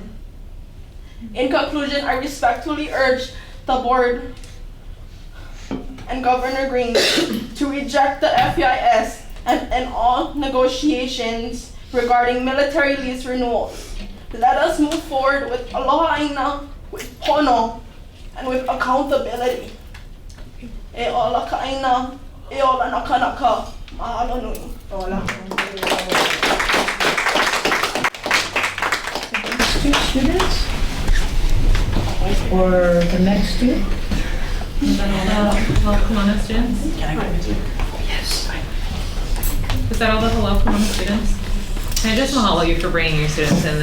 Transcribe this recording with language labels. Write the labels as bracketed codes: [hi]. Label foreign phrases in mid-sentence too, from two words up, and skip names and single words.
[en] In conclusion, I respectfully urge the board and Governor Green to reject the FEIS and all negotiations regarding military lease renewals. Let us move forward with [haw] Aloha Aina, [en] with pono, and with accountability. [haw] E ola ka Aina, e ola na kanaka. Mahalo nui. Ola. [en] Two students? Or the next two? Is that all the Hello Kona students? Can I go with you? Yes. Is that all the Hello Kona students? Can I just mahalo you for bringing your students in?